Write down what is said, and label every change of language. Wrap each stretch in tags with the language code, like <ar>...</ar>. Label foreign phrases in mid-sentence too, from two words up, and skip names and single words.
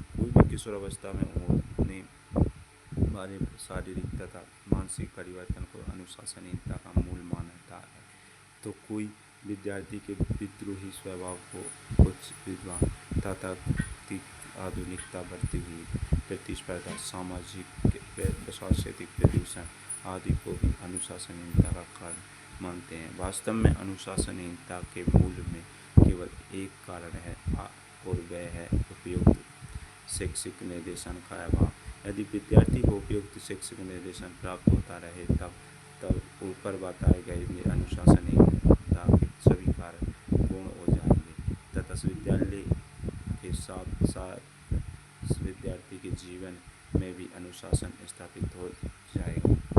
<hi>कोई भी किशोर अवस्था में होने वाले शारीरिक तथा मानसिक परिवर्तन को अनुशासनहीनता का मूल मानता है तो कोई विद्यार्थी के विद्रोही स्वभाव को कुछ विद्वान तथा आधुनिकता बढ़ती हुई प्रतिस्पर्धा, सामाजिक सांस्कृतिक प्रदूषण आदि को भी अनुशासनहीनता का कारण मानते हैं। वास्तव में अनुशासनहीनता के मूल में केवल एक कारण है और वह है उपयुक्त शैक्षिक निर्देशन का अभाव। यदि विद्यार्थी को उपयुक्त शैक्षिक निर्देशन प्राप्त होता रहे तब ऊपर बताए गए अनुशासनहीनता के सभी कारण पूर्ण हो जाएंगे तथा विद्यालय के साथ साथ विद्यार्थी के जीवन में भी अनुशासन स्थापित हो जाएगा।</hi>